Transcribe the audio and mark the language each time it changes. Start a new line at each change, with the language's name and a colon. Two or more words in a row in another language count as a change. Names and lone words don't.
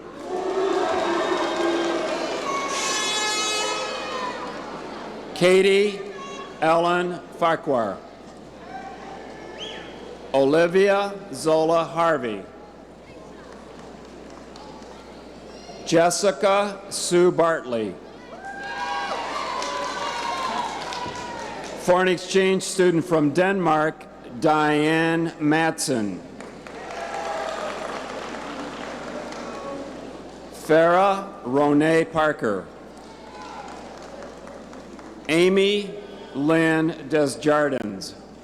English: Katie Ellen Farquhar. Olivia Zola Harvey. Jessica Sue Bartley. Foreign exchange student from Denmark, Diane Matson. Farah Ronay Parker. Amy Lynn Desjardins.